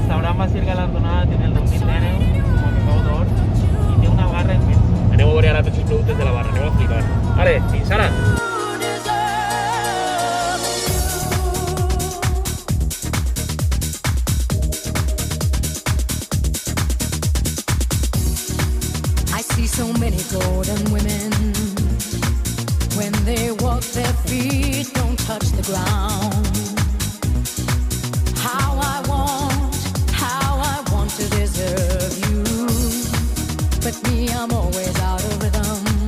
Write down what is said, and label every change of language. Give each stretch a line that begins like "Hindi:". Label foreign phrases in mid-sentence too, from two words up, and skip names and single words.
Catalan: El restaurant va ser galardonat en el 2019 com a Picador d'Or i té una barra immensa. Aneu a veure ara tots els productes de la barra, aneu a flipar. Vale, fins ara.
English: I see so many golden women. When they walk, their feet don't touch the ground. How I want to deserve you. But me, I'm always out of rhythm.